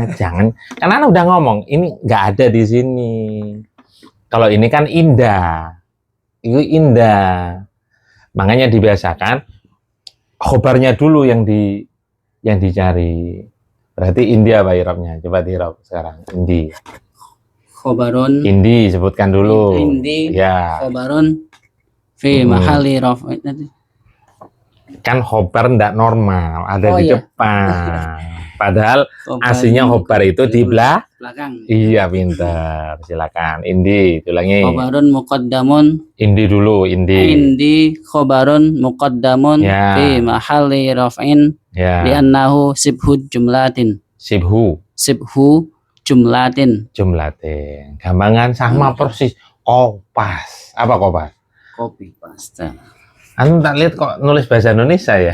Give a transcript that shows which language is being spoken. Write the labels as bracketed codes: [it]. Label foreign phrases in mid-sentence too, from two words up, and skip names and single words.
[id] Jangan, karena anak udah ngomong, ini nggak ada di sini. Kalau ini kan indah. Itu indah. Makanya dibiasakan khobarnya dulu yang dicari. Berarti indi apa i'rabnya? Coba di-i'rab sekarang. Indi. Khobarun. Indi sebutkan dulu. Indi. Ya. [ar] Khobarun fi mahali raf'in. [id] Kan khobar ndak normal, ada Oh, di iya. depan. Padahal Khobar aslinya khobar itu di belakang. Iya, pintar. Silakan. Indi, ulangi. [ar] Khobarun muqaddamun. [id] Indi dulu, indi. [ar] Indi khobarun muqaddamun [id] Ya. [ar] fi mahali raf'in [id] Ya. [ar] li'annahu sibhu jumlatin. Sibhu, Sibhu jumlatin. jumlatin. [id] Gampangan sama persis. Kopas. Apa kopas? Kopi pasta. Anu tak lihat kok nulis bahasa Indonesia ya?